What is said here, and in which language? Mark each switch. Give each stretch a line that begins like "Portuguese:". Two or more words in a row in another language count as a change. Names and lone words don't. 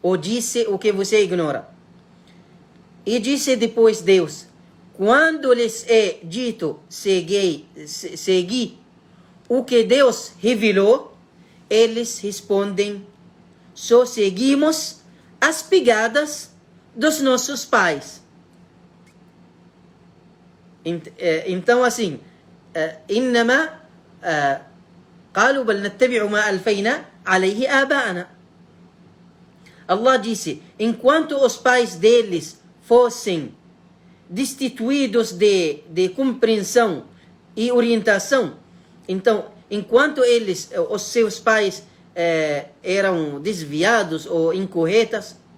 Portuguese: ou disse o que você ignora. E disse depois Deus: quando lhes é dito segui o que Deus revelou, eles respondem: só seguimos as pegadas dos nossos pais. Então assim,
Arabic: إنما قالوا بل نتبع ما ألفينا عليه آباءنا.
Portuguese: Allah disse: enquanto os pais deles fossem destituídos de compreensão e orientação, então, enquanto os seus pais eram desviados ou incorretas,